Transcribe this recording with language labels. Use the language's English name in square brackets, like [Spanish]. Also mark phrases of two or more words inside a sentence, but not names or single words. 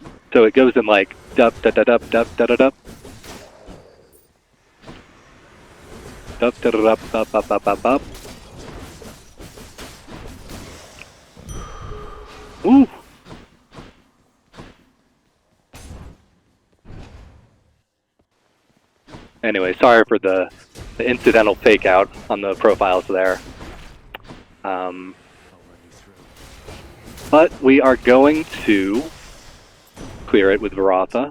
[English] So it goes in like dup da da dup dup da da dup. Dup da da dup dup dup dup dup dup. Woo! Anyway, sorry for the incidental fake out on the profiles there. But we are going to clear it with Varatha.